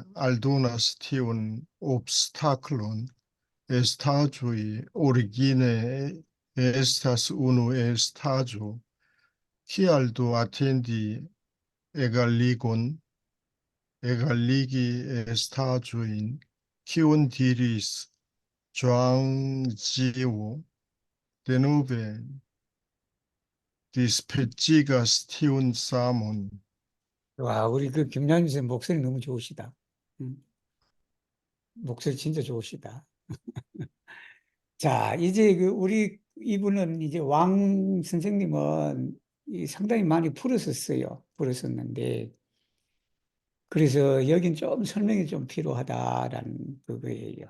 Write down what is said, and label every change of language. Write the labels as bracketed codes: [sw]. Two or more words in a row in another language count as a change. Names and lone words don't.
[eo] aldonas tion obstaklon, estagioi origine estas unu estagio, kial do attendi egaligon, egaligi estagioin, kion diris Zhuangzi, denove dispecigas tion samon. [ko] 와, 우리 그 김양준 선생 목소리 너무 좋으시다. 목소리 진짜 좋으시다. 자, 이제 그 우리 이분은 이제 왕 선생님은 상당히 많이 풀었었어요. 풀었었는데, 그래서 여긴 좀 설명이 좀 필요하다라는 그거예요.